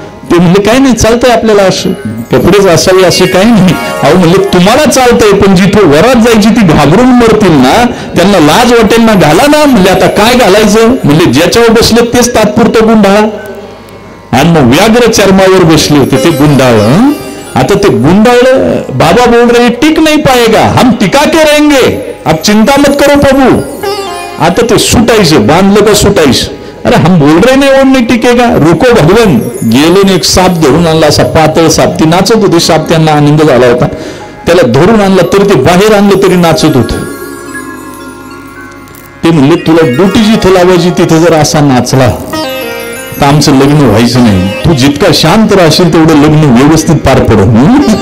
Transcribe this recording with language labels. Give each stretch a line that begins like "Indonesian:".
Marathi: ते म्हणले काय नाही, चालतंय आपल्याला, असं कपडेच असावे असे काही नाही. अहो म्हणले तुम्हाला चालतंय, पण जिथे वरात जायची ती घाबरून मरतील ना, त्यांना लाज वाटेल ना, घाला ना. म्हणले आता काय घालायचं. म्हणले ज्याच्यावर बसले तेच तात्पुरतं गुण ढाळा. आणि मग व्याघ्र चर्मावर बसले होते ते गुंडाळ. आता ते गुंडाळ
Hindi: बाबा बोल रहे टिक नहीं पाएगा, हम टिका के रहेंगे, अब चिंता मत करो प्रभु.
Marathi: आता ते सुटायचं, बांधलं का सुटायचं.
Hindi: अरे हम बोल रहे नहीं और नहीं टिकेगा, रुको भगवान.
Marathi: गेले एक साप धरून आणला, असा पातळ साप. ती नाचत होती, साप त्यांना आनंद झाला होता. त्याला धरून आणला तरी ते बाहेर आणलं तरी नाचत होत. ते म्हणले तुला ड्युटी जिथं लावायची तिथं जर असा नाचला तर आमचं लग्न व्हायचं नाही. तू जितका शांत राहशील तेवढं लग्न व्यवस्थित पार पडून.